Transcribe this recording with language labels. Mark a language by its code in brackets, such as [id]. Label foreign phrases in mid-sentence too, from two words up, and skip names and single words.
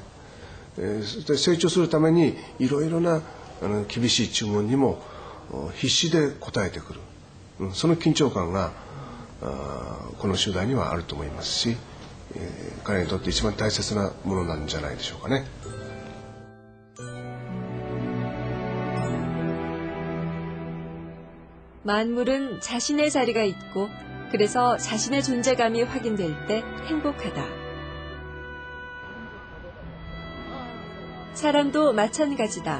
[ja] 成長するためにいろいろな厳しい注文にも必死で応えてくる、その緊張感がこの集団にはあると思いますし、彼にとって一番大切なものなんじゃないでしょうかね。 [ko] 만물은 자신의 자리가 있고 그래서 자신의 존재감이 확인될 때 행복하다. 사람도 마찬가지다.